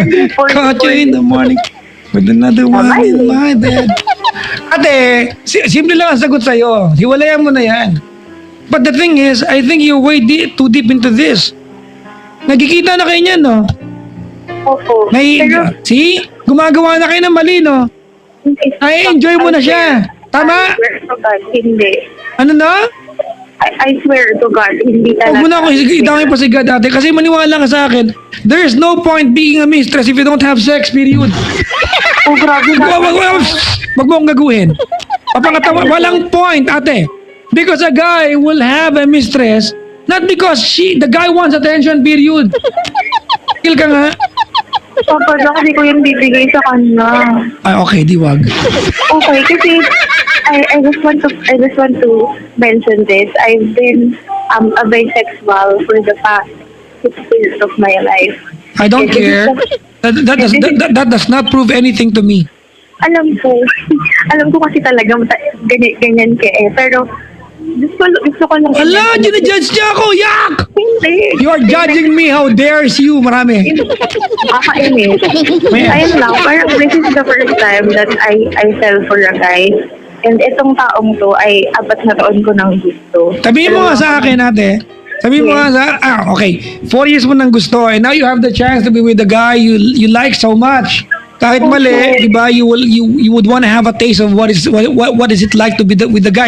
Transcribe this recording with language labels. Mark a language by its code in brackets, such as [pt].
[en] Caught you in the morning with another one in my bed. [tl] Ate, simple lang ang sagot sa'yo. Hiwalayan mo na yan. [en] But the thing is, I think you're way too deep into this. [tl] Nagkikita na kayo niyan, no? Opo. Pero, [en] See? [tl] Gumagawa na kayo ng mali, no? Enjoy mo na siya. Tama? [en] I swear to God, [tl] hindi. Ano na? [en] I swear to God, [tl] hindi Huwag talaga. mo na ako idamay pa si God, ate. Kasi maniwala ka sa akin, [en] there's no point being a mistress if you don't have sex, period. Oh, grabe na. [tl] Wag mo akong gaguhin. Papangatawa, walang point, ate. [en] Because a guy will have a mistress, not because the guy wants attention, period. [tl] Kill ka nga. Papa, kasi ko yung bibigay sa kanya. Ay, okay, di wag. [en] Okay, kasi I just want to mention this. I've been a bisexual for the past 6 years of my life. I don't care. That does not prove anything to me. [tl] Alam ko kasi talaga ganyan ka eh. Pero gusto ko lang. Ala, ginajudge niya ako! Yak! Hindi. [en] You are judging me. How dares you? [tl] Marami. Kakainis. Ayun lang, parang [en] this is the first time that I fell for a guy. [tl] And itong taong to ay 4 na taon ko nang gusto. Sabihin mo nga sa akin, ate. Sabihin mo nga sa... okay. 4 years mo nang gusto. [en] And now you have the chance to be with the guy you like so much. [tl] Kahit mali, di ba, [en] you would want to have a taste of what is it like to be with the guy.